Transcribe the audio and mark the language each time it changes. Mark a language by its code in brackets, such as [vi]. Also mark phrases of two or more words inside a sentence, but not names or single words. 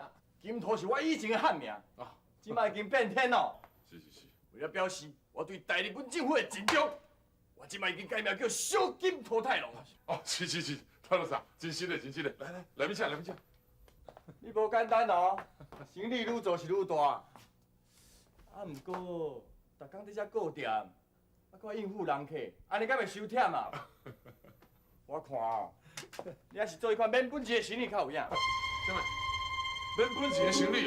[nan] 金兔是我以前的汉名，即摆已经变天咯。是。为了表示我对大日本政府的尊重，我即摆已经改名叫小金兔太郎。哦，是，太老师，真实的。来面请。你无简单哦，生意愈做是愈大。啊，毋过，逐工伫遮顾店，啊，搁应付人客，安尼敢袂收忝啊？我看哦，你还是做一款免本钱的生意较有影。什么？免本钱的生意哦？